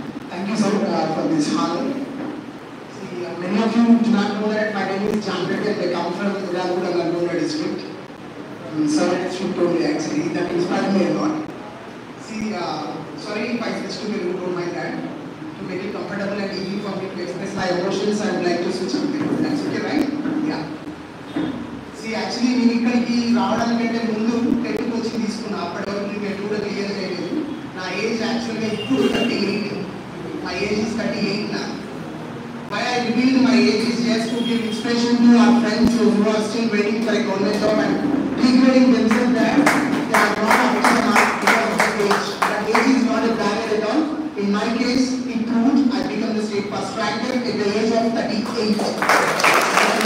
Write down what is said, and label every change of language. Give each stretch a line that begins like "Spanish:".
English: Thank you sir for this honor. Many of you do not know that my name is Jan Reddy and I come from Iragud and Nalgonda district. Sir actually told me actually, that inspired me a lot. See, sorry if I switch to the room, don't mind that. To make it comfortable and easy for me to express my emotions, I would like to switch on the room. That's okay, right? Yeah.
Telugu: See, actually, నేను ఇక్కడికి రావడానికంటే ముందు TET coaching తీసుకున్నా. అప్పటి వరకు నేను TET కూడా clear చేయలేదు. నా ఏజ్ యాక్చువల్గా ఇప్పుడు 38.
English: My age is 38 now. Why I revealed my age is just to give inspiration to our friends who are still waiting for a government job and degrading themselves that they are not up to the mark because of their age. That age is not a barrier at all. In my case, it proved I became the state first ranker at the age of 38.